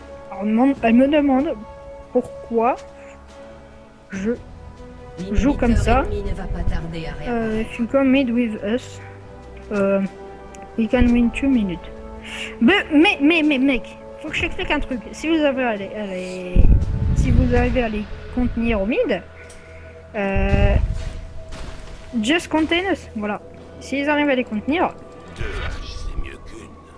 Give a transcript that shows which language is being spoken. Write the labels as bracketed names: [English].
[French] Alors, elle me demande pourquoi je joue comme ça. Ne va pas tarder à réapparaître. [English] If you come mid with us, we can win 2 minutes. [French] Mais mec, faut que je t'explique un truc. Si vous avez si vous arrivez à les contenir au mid, [English] just contain us. [French] Voilà. S'ils arrivent à les contenir. 2 haches, c'est mieux qu'une.